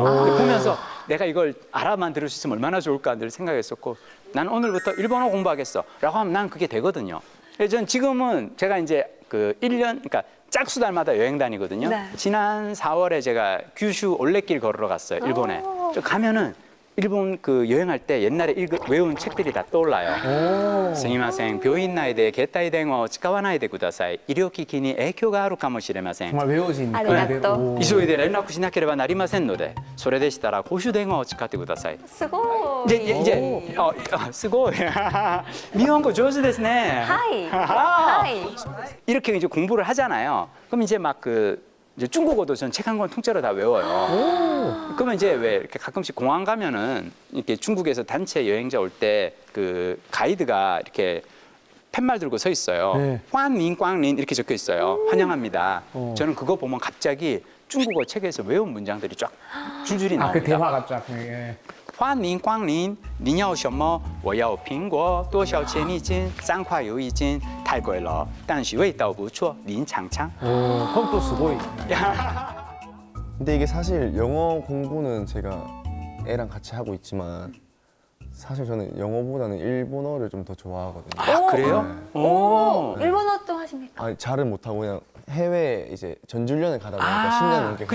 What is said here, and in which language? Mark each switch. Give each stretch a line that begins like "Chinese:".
Korean: 근데 보면서 내가 이걸 알아만 들을 수 있으면 얼마나 좋을까 늘 생각했었고 난 오늘부터 일본어 공부하겠어 라고 하면 난 그게 되거든요. 그래서 전 지금은 제가 이제 그 1년 그러니까 짝수 달마다 여행 다니거든요. 네. 지난 4월에 제가 규슈 올레길 걸으러 갔어요. 일본에. 저 가면은 일본 그 여행할 때 옛날에 외운 책들이 다 떠올라요.
Japanese: 스미마셍, 병인内で携帯電話を使わないでください。医療機器に影響があるかもしれません。
Korean: 정말 외워진
Japanese: 아리가또. 急いで連絡しなければなりませんので、それでしたら公衆電話を使ってください。 스고. 스고이.
Korean: 일본어
Japanese: 上手ですね. 하이. 아하. 하이.
Korean: 이렇게 이제 공부를 하잖아요. 그럼 이제 막 이제 중국어도 전 책 한 권 통째로 다 외워요. 그러면 이제 왜 이렇게 가끔씩 공항 가면은 이렇게 중국에서 단체 여행자 올 때 그 가이드가 이렇게 팻말 들고 서 있어요. 네.
Chinese: 꽝린 꽝린
Korean: 이렇게 적혀 있어요. 환영합니다. 저는 그거 보면 갑자기 중국어 책에서 외운 문장들이 쫙 줄줄이 그 나옵니다. 대화가 쫙. 예.
Chinese: 欢迎光临，你要什么？我要苹果，多少钱一斤？3块有一斤，太贵了，但是味道不错，您尝尝。
Korean: 그럼 또
Japanese: 스고이.
Korean: 근데 이게 사실 영어 공부는 제가 애랑 같이 하고 있지만 사실 저는 영어보다는 일본어를 좀 더 좋아하거든요. 그래요? 오, 일본어 좀 하십니까? 아니, 잘은 못하고 그냥 해외 이제 전주련을 가다 보니까 10년 넘게